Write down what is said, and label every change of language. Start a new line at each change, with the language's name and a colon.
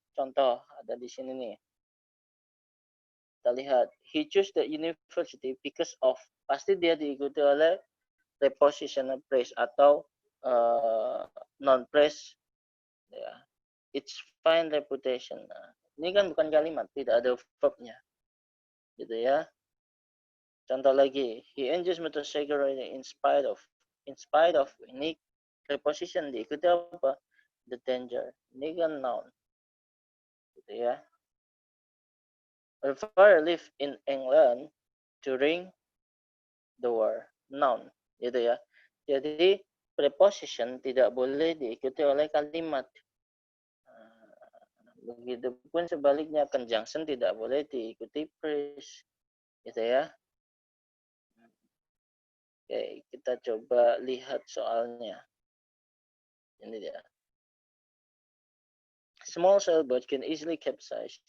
Indonesian: Contoh ada di sini nih. Kita lihat,
English: he chose the university because of.
Indonesian: Pasti dia diikuti oleh prepositional phrase atau non phrase ya.
English: Its fine reputation.
Indonesian: Nah, ini kan bukan kalimat, tidak ada verbnya. Gitu ya. Contoh lagi,
English: he enjoys motorcycle riding in spite of.
Indonesian: In spite of ini preposition diikuti apa?
English: The danger.
Indonesian: Ini kan noun. Gitu ya.
English: My father lived in England during the war.
Indonesian: Noun. Gitu ya. Jadi preposition tidak boleh diikuti oleh kalimat. Begitupun sebaliknya, conjunction tidak boleh diikuti phrase. Gitu ya. Oke, kita coba lihat soalnya. Ini dia.
English: Small sailboat can easily capsize.